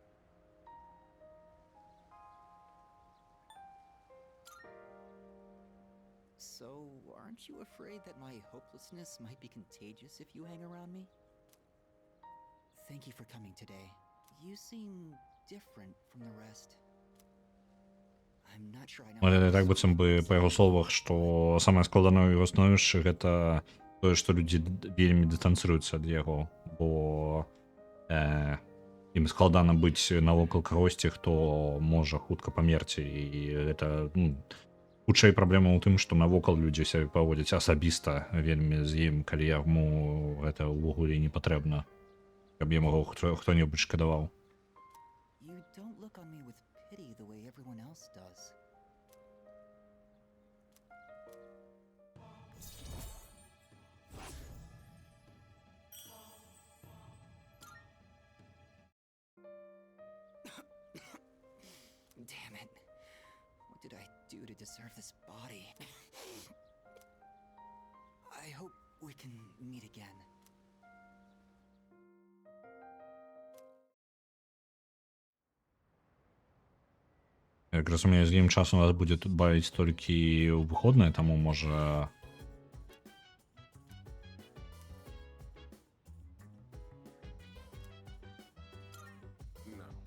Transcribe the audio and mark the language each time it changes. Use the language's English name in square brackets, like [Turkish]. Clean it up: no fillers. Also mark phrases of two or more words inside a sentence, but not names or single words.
[English] So, aren't you afraid that my hopelessness might be contagious if you hang around me? Thank you for coming today. You seem different from the rest. I'm not sure I know. [Belarusian] Але так быццам бы па яго словах, што самае складанае ў яго становішчы гэта тое, што людзі вельмі дыстанцыруюцца ад яго, бо ім складана быць навокал кагосьці, хто можа хутка памерці, і гэта хутчэй праблема ў тым, што навокал людзі сябе паводзяць асабіста вельмі з ім, калі яму гэта ўвогуле не патрэбна, каб яму хто-небудзь шкадаваў. [English] You don't look on me with pity the way everyone else does. Damn it. What did I do to deserve this body? I hope we can meet again. [Belarusian] Як разумею, з ім час у нас будзе тут бавіць толькі ў выходныя, таму можа... no.